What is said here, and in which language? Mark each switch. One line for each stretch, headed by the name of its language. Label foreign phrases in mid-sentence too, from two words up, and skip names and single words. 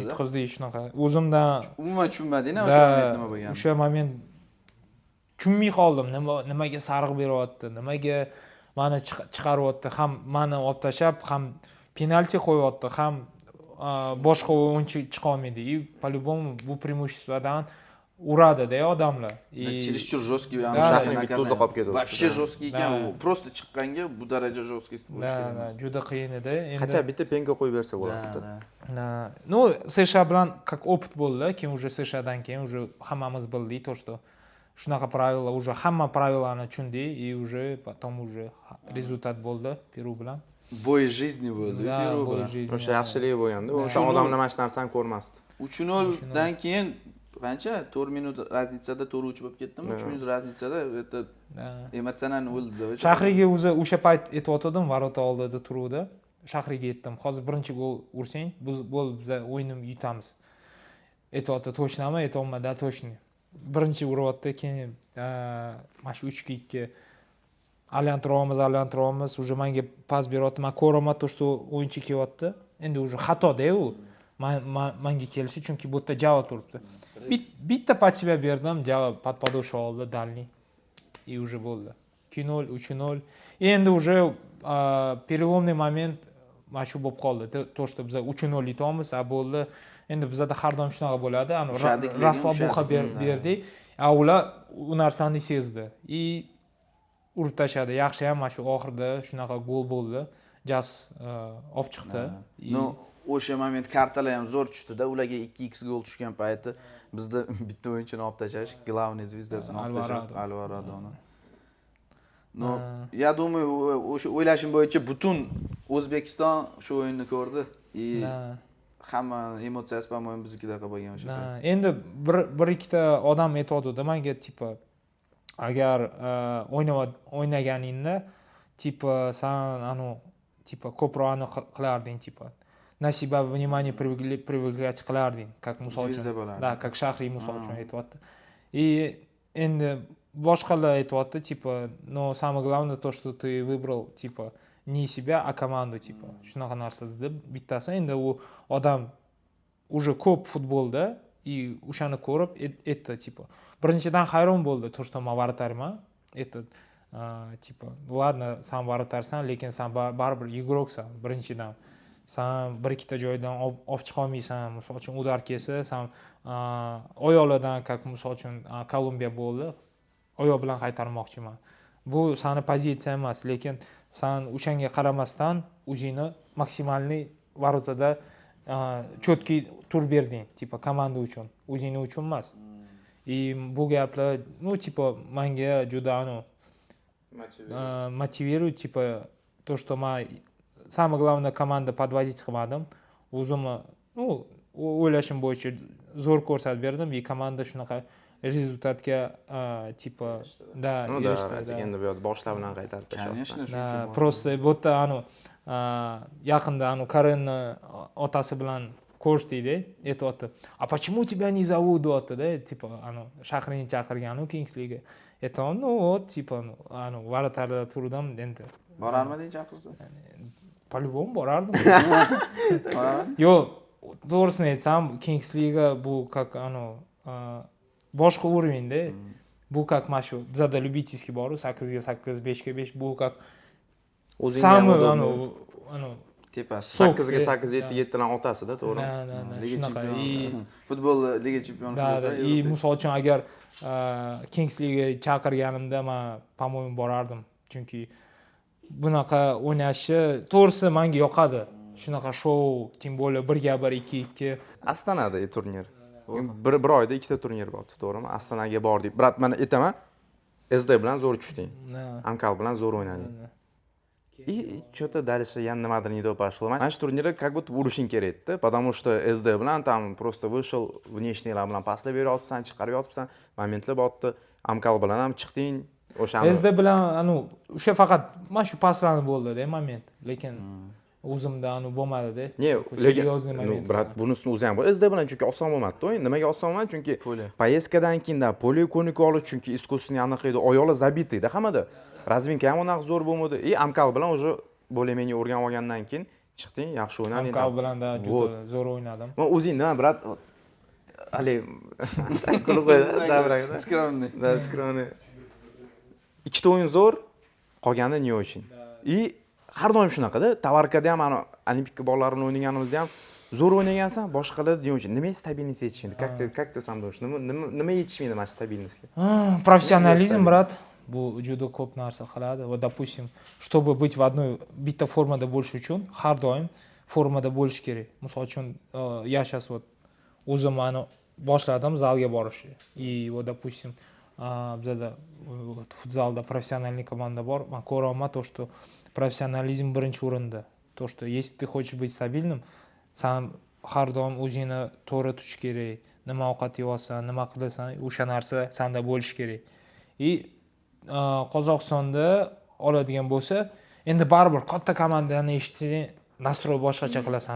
Uzbek: Yutqizdi shunaqa. O'zimdan umuman tushunmading-a o'sha moment nima bo'lganini. O'sha moment tushunmay qoldim, nimaga sariq beryapti, nimaga meni chiqaryapti, ham meni olib tashlab, ham penalti qo'yapti, ham boshqa o'yinchi chiqa olmaydi. По-любому bu преимуществоdan uradi-da odamlar.
Russian: Чересчур жесткий,
Uzbek: shaharning bitta qolib ketdi.
Russian: Вообще жесткий
Uzbek: ekan u. Просто chiqqanga bu daraja жесткий bo'lishi kerak. Juda qiyin edi. Qancha bitta penga qo'yib bersa bo'ladi. Ну, США bilan
Russian: как опыт
Uzbek: bo'ldi, keyin уже SHdan keyin уже hammamiz bildik,
Russian: то что
Uzbek: shunaqa правила, уже hamma pravilani tushundik,
Russian: и уже потом уже
Uzbek: rezultat bo'ldi Peru bilan. Boy жизни bo'ldi Peru bilan. O'sha yaxshiligi bo'lganda, o'sha odamlar mana shu narsani ko'rmasdi. 3-0 dan keyin qancha 4 minut razницада 4-3 bo'lib ketdimi? 3 minut razницада это emotsionalni o'ldi. Shahriga o'sha payt aytib varota oldida turuvdi. Shahriga aytdim, hozir birinchi gol ursang, bo'ldi biz o'yinni yutamiz. Aytibdi, точнami? Aytolmadi, da точно. Birinchi uryapti, keyin mana shu 3-2 aylantiramiz, уже menga pas beryapti. Men ko'raman,
Russian: то что
Uzbek: o'yinchi kelyapti. Endi уже xato-da u. Menga kelishi, chunki bu yerda javob turibdi. Bitta
Russian: под себя
Uzbek: berdim, javob
Russian: под подошву
Uzbek: oldi, дальний.
Russian: И уже
Uzbek: bo'ldi. 2-0, 3-0. Endi
Russian: уже переломный момент
Uzbek: mana shu bo'lib qoldi.
Russian: То что
Uzbek: biz 3-0 yutamiz, bo'ldi. Endi bizda har doim shunaqa bo'ladi. Raslobuxa berdik. Ular u narsani sezdi. Urib tashladi. Yaxshi ham mana shu oxirida shunaqa gol bo'ldi. Jas olib chiqdi. O'sha moment kartalar ham zo'r tushdi-da, ularga 2x gol tushgan payti bizda bitta o'yinchini olib tashlash, главный звездасini olib tashlash, Alvaradoni.
Russian: Я думаю,
Uzbek: o'sha o'ylashim bo'yicha butun O'zbekiston shu o'yinni ko'rdi. Hamma emotsiyasi по-моему biznikidaqa bo'lgan o'sha. Endi bir ikkita odam aytadi menga, tipa agar o'ynaganingda tipa san tipa ko'proq qilarding, tipa
Russian: на себя внимание привлекать
Uzbek: qilarding, как misol uchun.
Russian: Да, как
Uzbek: Shahriy misol uchun aytibdi. И endi boshqalar aytibdi, tipa,
Russian: но самое главное то, что ты выбрал, tipa, не себя, а команду, tipa.
Uzbek: Shunaqa narsa dedi bittasi. Endi u odam уже ko'p futbolda и o'shani ko'rib aytdi, tipa. Birinchidan hayron bo'ldi,
Russian: то что
Uzbek: men вратарьman. Aytdi, tipa, ладно, sen вратарьsan, lekin sen baribir игрокsan birinchidan. Sen bir ikkita joydan olib chiqa olmaysan. Misol uchun udar kelsa, sen oyoqlardan, как misol uchun Kolumbiya bo'ldi, oyoq bilan qaytarmoqchiman. Bu seni pozitsiya emas, lekin sen o'shanga qaramasdan o'zingni maksimalniy varotada cho'tki tur berding, tipa komanda uchun, o'zingni uchun emas. И bu gaplar, tipa menga juda мотивирует, tipa
Russian: то, что
Uzbek: men
Russian: самое главное
Uzbek: komanda подводить qilmadim. O'zimni, o'ylashim bo'yicha zo'r ko'rsatib berdim, и komanda shunaqa rezultatga tipa erishdi. Endi bu yerda boshlar bilan qaytarib tashlashdi. Просто bu yerda yaqinda Karenni otasi bilan ko'rshdikda, aytibdi.
Russian: "А почему тебя не зовут?"
Uzbek: deyapti-da, tipa Shahrini chaqirgan Kingsliga. Aytdim, tipa varatarda turdim endi. Borarmiding chaqirsa? По-любому borardim. Yo'q, to'g'risini aytsam, Kingsliga bu как boshqa уровень-da. Bu как mana shu bizda любительский bor, 8 ga 8, 5 ga 5, bu
Russian: как самый
Uzbek: Tepasi. Sok. 8 ga 8, 7 ga 7 dan otasida, to'g'rimi? Liga Shunaqa. chempioni. Futbol liga chempioni bo'lsa, И misol uchun agar Kings Liga chaqirganimda men,
Russian: по-моему,
Uzbek: borardim. Chunki bunaqa o'ynashni to'g'risi menga yoqadi. Shunaqa shou, tim bo'lib 1-1, 2-2. Astanada turnir. Bir oyda ikkita turnir bo'ldi, to'g'rimi? Astanaga bordik. Brat, men aytaman, SD bilan zo'r tushding. Amkal bilan zo'r o'ynading.
Russian: И что-то дальше я nimadir не то пошло.
Uzbek: Mana shu turnirda
Russian: как будто
Uzbek: urishing kerak edi,
Russian: потому что SD bilan там просто вышел,
Uzbek: внешнийlar bilan paslar beryapsan, chiqarib yotibsan, momentlar botdi. Amkal bilan ham chiqding. O'sha SD bilan o'sha faqat mana shu paslarni bo'ldi-da moment, lekin o'zimda bo'lmadi-da. Ne, Seriozniy moment. brat, bunisini o'zi ham bor. SD bilan chunki oson bo'lmadi-da o'yin. Nimaga oson bo'lmadi? Chunki Polya. poyezdkadan keyin polya ko'nikib olish, chunki искусственный anaqa edi, oyoqlar zabitida hammada. Razminka ham unaqa zo'r bo'lmadi. Amkal bilan
Russian: уже более-менее
Uzbek: o'rganib olgandan keyin chiqding, yaxshi o'ynading. Amkal bilan da juda zo'r o'ynadim. Men o'zing nima, brat? Ali, kulib qo'ydi, dabraga.
Russian: Скромный. Da, скромный.
Uzbek: Ikkita o'yin zo'r, qolgani
Russian: не очень.
Uzbek: И har doim shunaqada, Tavarkada ham ana Olimpika bolalarni o'ynaganimizda ham zo'r o'ynagansan, boshqalar
Russian: не очень.
Uzbek: Nimaga stabilность yetishmaydi?
Russian: Как ты сам думаешь?
Uzbek: Nima yetishmaydi mana stabilностьga?
Russian: Профессионализм, брат.
Uzbek: Bu juda ko'p narsa qiladi. Va
Russian: допустим, чтобы быть в одной
Uzbek: bitta formada bo'lish uchun har doim formada bo'lish kerak. Misol uchun, yashas o'zim mana boshladim zalga borishni.
Russian: И вот допустим,
Uzbek: bizada futzalda professionальный komanda bor. Men ko'raman to,
Russian: что профессионализм
Uzbek: birinchi o'rinda.
Russian: То, что если ты хочешь быть стабильным,
Uzbek: sen har doim o'zingni to'g'ri tutish kerak. Nima ovqat yeysan, nima qilasan, o'sha narsa senda bo'lish kerak. И Qozog'istonda oladigan bo'lsa, endi baribir katta komandani eshitsang, nastroy boshqacha qilasan.